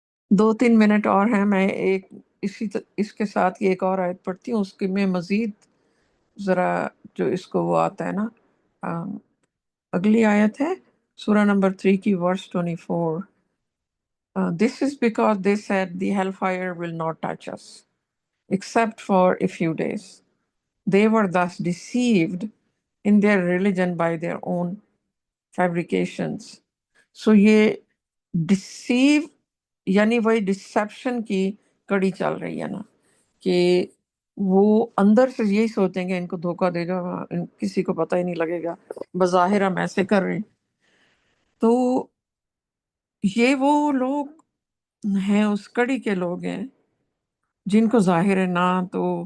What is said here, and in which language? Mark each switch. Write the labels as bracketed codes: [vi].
[ur] دو تین منٹ اور ہیں، میں اس کے ساتھ یہ ایک اور آیت پڑھتی ہوں، اس کے میں مزید ذرا جو اس کو وہ آتا ہے نا. اگلی آیت ہے سورہ نمبر 3 کی ورس 24. [en] This is because they said the hellfire will not touch us. except for a few days. They were thus deceived in their religion by their own fabrications. [ur] So یہ ڈسیو یعنی وہی ڈسپشن کی کڑی چل رہی ہے نا، کہ وہ اندر سے یہی سوچیں گے ان کو دھوکہ دے جاؤ، کسی کو پتہ ہی نہیں لگے گا، بظاہر ہم ایسے کر رہے ہیں۔ تو یہ وہ لوگ ہیں، اس کڑی کے لوگ ہیں جن کو ظاہر ہے نہ تو